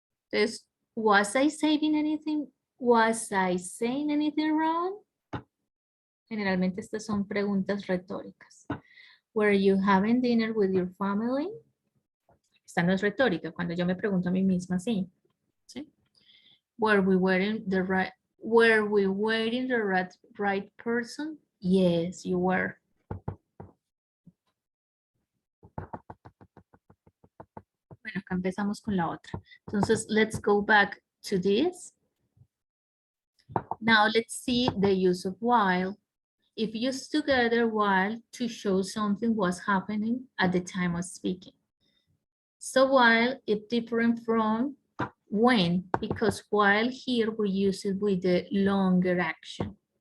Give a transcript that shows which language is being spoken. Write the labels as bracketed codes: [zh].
[en] Entonces, was I saying anything? Was I saying anything wrong? [es] Generalmente estas son preguntas retóricas. [en] Were you having dinner with your family? [es] Esta no es retórica, cuando yo me pregunto a mí misma, sí. ¿Sí? [en] Were we wearing the right person? Yes, you were. [es] Bueno, acá empezamos con la otra. [en] Entonces, let's go back to this. Now, let's see the use of while. If used together, while to show something was happening at the time of speaking. So while is different from when, because while here we use it with the longer action.